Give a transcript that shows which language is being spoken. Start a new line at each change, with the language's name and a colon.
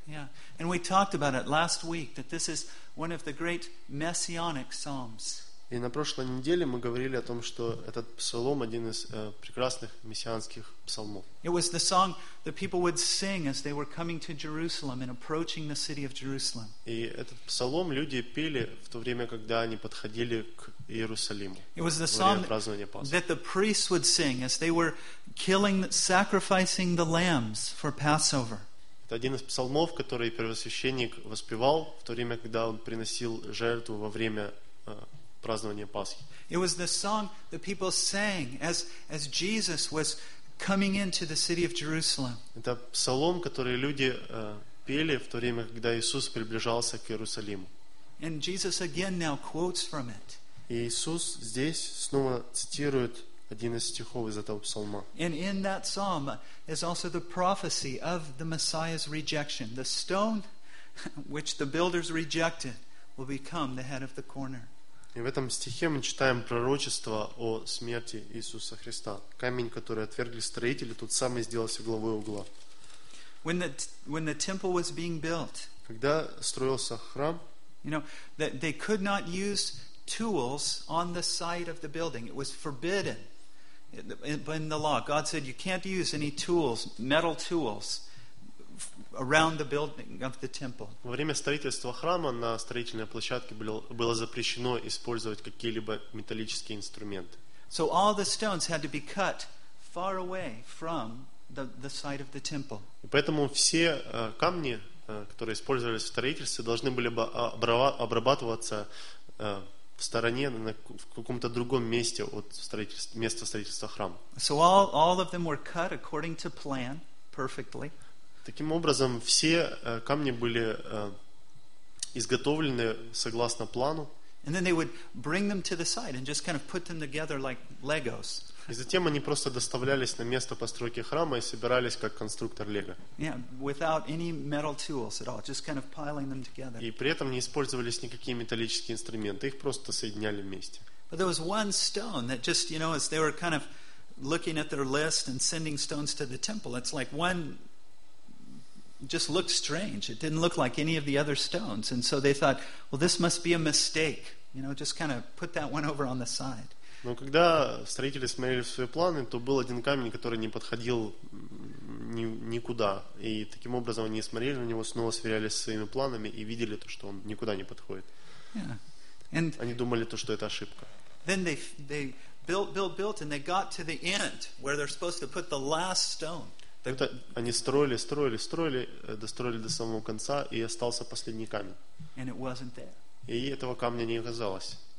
English: Yeah, and we talked about it last week, that this is one of the great messianic psalms.
Russian: И на прошлой неделе мы говорили о том, что этот псалом один из прекрасных мессианских псалмов.
English: It was the song that people would sing as they were coming to Jerusalem and approaching the city of Jerusalem.
Russian: И этот псалом люди пели в то время, когда они подходили к Иерусалиму.
English: It was the song that the priests would sing as they were killing, sacrificing the lambs for Passover.
Russian: Это один из псалмов, который первосвященник воспевал в то время, когда он приносил жертву во время празднования Пасхи.
English: It was the song that people sang as Jesus was coming into the city of Jerusalem.
Russian: Это псалом, который люди пели в то время, когда Иисус приближался к Иерусалиму.
English: And Jesus again now quotes from it.
Russian: И Иисус здесь снова цитирует один из стихов из этого псалма.
English: And in that psalm is also the prophecy of the Messiah's rejection. The stone which the builders rejected will become the head of the corner.
Russian: И в этом стихе мы читаем пророчество о смерти Иисуса Христа. Камень, который отвергли строители, тот самый сделался главой угла.
English: When the temple was being built,
Russian: когда строился храм,
English: you know, they could not use tools on the side of the building. It was forbidden. In the law, God said, you can't use any tools, metal tools, around the building of the temple.
Russian: Во время строительства храма на строительной площадке было запрещено использовать какие-либо металлические инструменты.
English: So all the stones had to be cut far away from the site of the temple.
Russian: И поэтому все камни, которые использовались в строительстве, должны были бы обрабатываться в стороне, в каком-то другом месте от места строительства храма.
English: So all of them were cut according to plan, perfectly.
Russian: Таким образом, все камни были изготовлены согласно плану.
English: And then they would bring them to the site and just kind of put them together like Legos.
Russian: И затем они просто доставлялись на место постройки храма и собирались как конструктор Лего.
English: Yeah, without any metal tools at all, just kind of piling them together.
Russian: И при этом не использовались никакие металлические инструменты, их просто соединяли вместе.
English: But there was one stone that just, you know, as they were kind of looking at their list and sending stones to the temple, it's like one just looked strange. It didn't look like any of the other stones, and so they thought, well, this must be a mistake, you know, just kind of put that one over on the side.
Russian: Но когда строители смотрели в свои планы, то был один камень, который не подходил никуда, и таким образом они смотрели на него, снова сверялись со своими планами и видели то, что он никуда не подходит.
English: Yeah. And
Russian: они думали то, что это ошибка.
English: Then they built and they got to the end where they're supposed to put the last stone.
Russian: Это они строили, достроили до самого конца, и остался последний камень. И этого камня не оказалось.